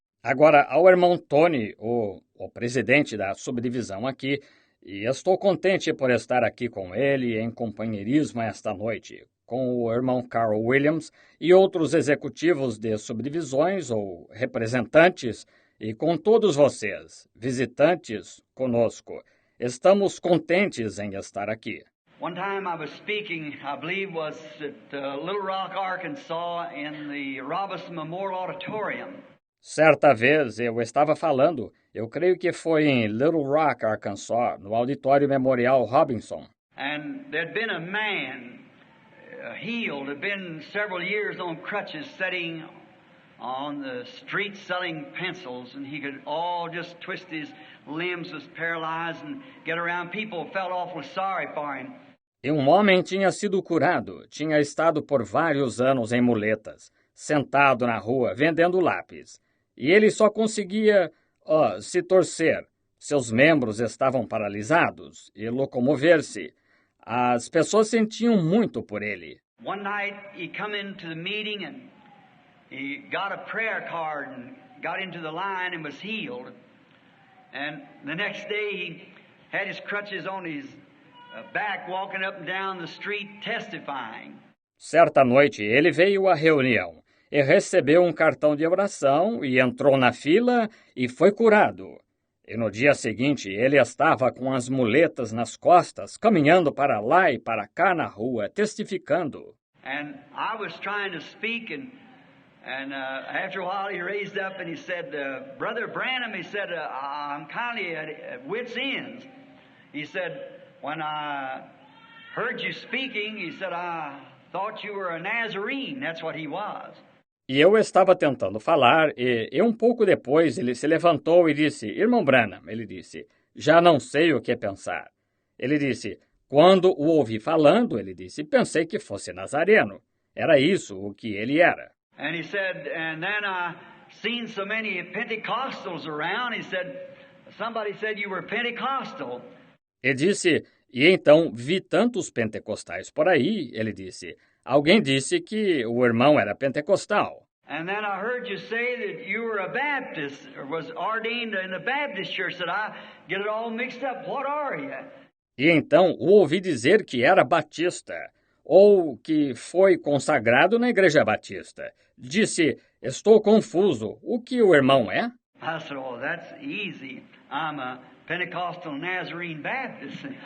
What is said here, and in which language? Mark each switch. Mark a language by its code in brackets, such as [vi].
[pt] Agora, ao irmão Tony, o presidente da subdivisão aqui, e estou contente por estar aqui com ele em companheirismo esta noite, com o irmão Carl Williams e outros executivos de subdivisões ou representantes, e com todos vocês, visitantes, conosco. Estamos contentes em estar aqui. [en] One time I was speaking, I believe was at Little Rock, Arkansas, in the Robinson Memorial Auditorium. [pt] Certa vez eu estava falando, eu creio que foi em Little Rock, Arkansas, no Auditório Memorial Robinson. [en] And there'd been a man healed, had been several years on crutches, sitting on the street selling pencils, and he could all just twist his limbs, was paralyzed, and get around. People felt awfully sorry for him. [pt] E um homem tinha sido curado, tinha estado por vários anos em muletas, sentado na rua, vendendo lápis. E ele só conseguia se torcer. Seus membros estavam paralisados e locomover-se. As pessoas sentiam muito por ele. [en] One night he come into the meeting and he got a prayer card and got into the line and was healed. And the next day he had his crutches on his back, walking up and down the street testifying. [pt] Certa noite ele veio à reunião e recebeu um cartão de oração e entrou na fila e foi curado. E no dia seguinte ele estava com as muletas nas costas, caminhando para lá e para cá na rua, testificando. [en] And I was trying to speak, and after a while he raised up and he said, Brother Branham, he said, I'm kind of at wit's ends. He said, when I heard you speaking, he said, I thought you were a Nazarene. That's what he was. [pt] E eu estava tentando falar, e um pouco depois ele se levantou e disse, Irmão Branham, ele disse, já não sei o que pensar. Ele disse, quando o ouvi falando, ele disse, pensei que fosse nazareno. Era isso o que ele era. [en] And he said, and then I seen so many Pentecostals around, he said, somebody said you were Pentecostal. [pt] Ele disse, e então vi tantos pentecostais por aí, ele disse, alguém disse que o irmão era pentecostal. [en] And then I heard you say that you were a Baptist, or was ordained in the Baptist church, that I get it all mixed up. What are you? [pt] E então o ouvi dizer que era batista, ou que foi consagrado na igreja batista. Disse, estou confuso, o que o irmão é? [en] I said, oh, that's easy. I'm a Pentecostal Nazarene Baptist.